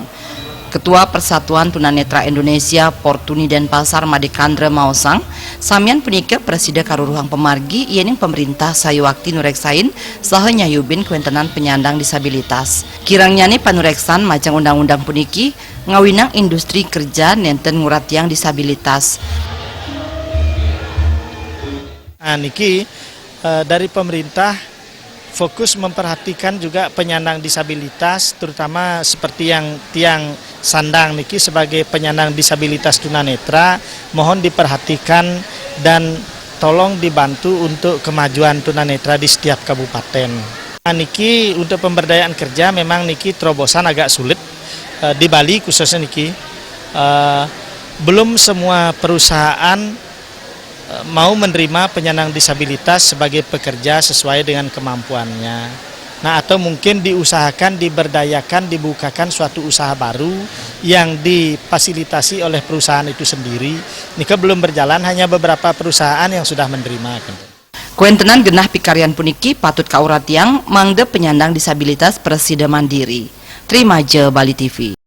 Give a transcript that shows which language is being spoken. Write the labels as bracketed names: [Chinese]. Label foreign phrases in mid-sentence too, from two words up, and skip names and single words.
[Balinese] Ketua Persatuan Tunanetra Indonesia Portuni Denpasar Madekandra Maosang samian punika presiden karuruhang pemargi yening pemerintah sayuwakti nureksain saha nyayubin kuentenan penyandang disabilitas. Kirangnya panureksan majang undang-undang puniki ngawinang industri kerja nenten nguratiang disabilitas. [Indonesian] Niki dari pemerintah fokus memperhatikan juga penyandang disabilitas, terutama seperti yang tiang sandang niki sebagai penyandang disabilitas tunanetra, mohon diperhatikan dan tolong dibantu untuk kemajuan tunanetra di setiap kabupaten. Niki untuk pemberdayaan kerja memang niki terobosan agak sulit di Bali khususnya niki belum semua perusahaan mau menerima penyandang disabilitas sebagai pekerja sesuai dengan kemampuannya. Nah, atau mungkin diusahakan, diberdayakan, dibukakan suatu usaha baru yang difasilitasi oleh perusahaan itu sendiri. Ini belum berjalan, hanya beberapa perusahaan yang sudah menerima. [Balinese] Kuentenan genah pikarian puniki patut kauratiang mangde penyandang disabilitas Presida Mandiri. [Indonesian] Terima je Bali TV.